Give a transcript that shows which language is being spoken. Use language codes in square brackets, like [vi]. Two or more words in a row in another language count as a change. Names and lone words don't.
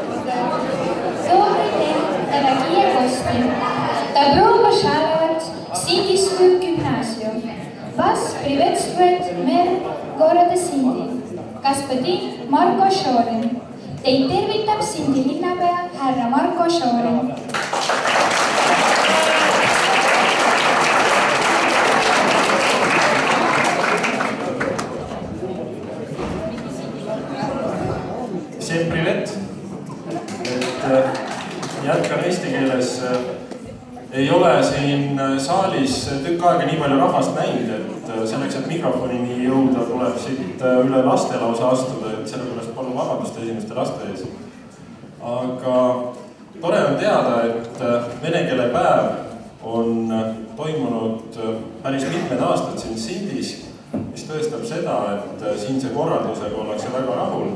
[ru] Добрый день, дорогие гости! Добро пожаловать в Синдийскую гимназию. Вас приветствует мэр города Синди, господин Марко Шорин. [et] Teid tervitab Sindi linnapea härra Marko Šorin. [ru] Всем привет! [et] Jätkan eesti keeles. Ei ole siin saalis tükk aega nii palju rahvast näinud, et selleks, et mikrofonini jõuda, tuleb siit üle laste lausa astuda, et sellepärast palun vabandust esimeste laste ees. Aga tore on teada, et vene keele päev on toimunud päris mitmed aastad siin Sindis, mis tõestab seda, et siinse korraldusega ollakse väga rahul.